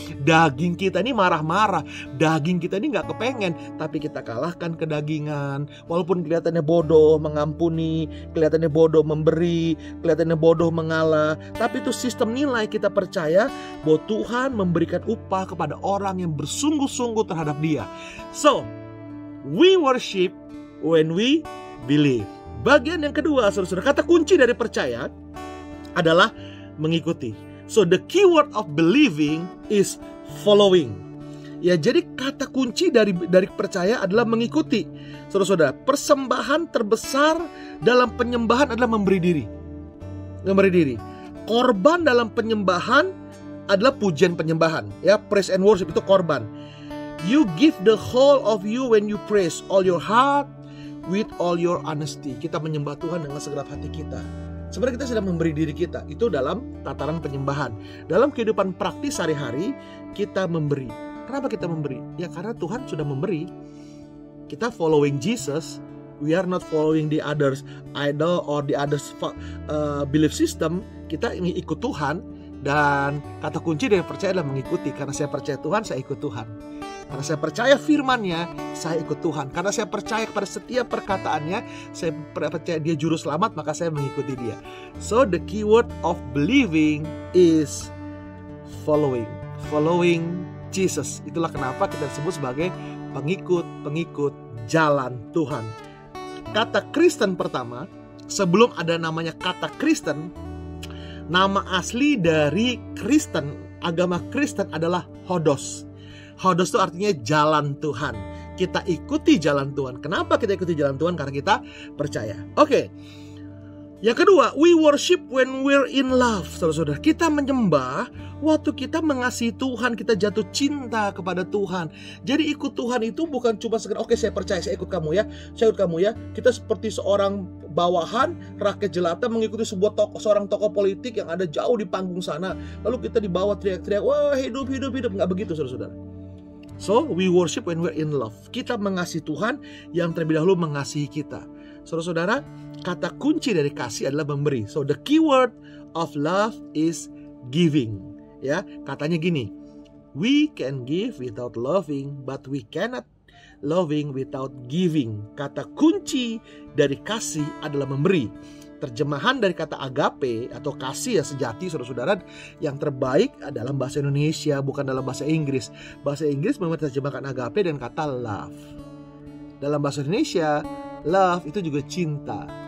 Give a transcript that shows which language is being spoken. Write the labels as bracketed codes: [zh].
[id] Daging kita ini marah-marah, daging kita ini nggak kepengen, tapi kita kalahkan kedagingan. Walaupun kelihatannya bodoh mengampuni, kelihatannya bodoh memberi, kelihatannya bodoh mengalah, tapi itu sistem nilai. Kita percaya bahwa Tuhan memberikan upah kepada orang yang bersungguh-sungguh terhadap Dia. [en] So, we worship when we believe. [id] Bagian yang kedua, saudara-saudara, kata kunci dari percaya adalah mengikuti. [en] So, the keyword of believing is following. [id] Ya, jadi kata kunci dari percaya adalah mengikuti. Saudara-saudara, persembahan terbesar dalam penyembahan adalah memberi diri. Korban dalam penyembahan adalah pujian penyembahan, ya, [en] praise and worship [id] itu korban. [en] You give the whole of you when you praise, all your heart with all your honesty. [id] Kita menyembah Tuhan dengan segenap hati kita. Sebenarnya kita sedang memberi diri kita. Itu dalam tataran penyembahan. Dalam kehidupan praktis sehari-hari kita memberi. Kenapa kita memberi? Ya karena Tuhan sudah memberi. Kita [en] following Jesus. We are not following the others idol or the others belief system. [id] Kita ingin ikut Tuhan. Dan kata kunci dari percaya adalah mengikuti. Karena saya percaya Tuhan, saya ikut Tuhan. Karena saya percaya firman-Nya, saya ikut Tuhan. Karena saya percaya kepada setiap perkataannya, saya percaya Dia juru selamat, maka saya mengikuti Dia. [en] So the keyword of believing is following. Following Jesus. [id] Itulah kenapa kita disebut sebagai pengikut jalan Tuhan. Kata Kristen pertama, sebelum ada namanya kata Kristen, nama asli dari Kristen, agama Kristen adalah Hodos. Hodos itu artinya jalan Tuhan. Kita ikuti jalan Tuhan. Kenapa kita ikuti jalan Tuhan? Karena kita percaya. Oke. Yang kedua, [en] we worship when we're in love. [id] Saudara-saudara, kita menyembah waktu kita mengasihi Tuhan, kita jatuh cinta kepada Tuhan. Jadi ikut Tuhan itu bukan cuma sekedar oke, saya percaya, saya ikut kamu ya, saya ikut kamu ya. Kita seperti seorang bawahan rakyat jelata mengikuti seorang tokoh politik yang ada jauh di panggung sana. Lalu kita dibawa teriak-teriak, wah hidup. Nggak begitu, saudara-saudara. [en] So, we worship when we're in love. [id] Kita mengasihi Tuhan yang terlebih dahulu mengasihi kita. Saudara-saudara, kata kunci dari kasih adalah memberi. [en] So, the keyword of love is giving. [id] Ya, katanya gini, [en] we can give without loving, but we cannot loving without giving. [id] Kata kunci dari kasih adalah memberi. Terjemahan dari kata agape atau kasih ya sejati, saudara-saudara, yang terbaik dalam bahasa Indonesia, bukan dalam bahasa Inggris. Bahasa Inggris memang terjemahkan agape dan kata love. Dalam bahasa Indonesia, love itu juga cinta.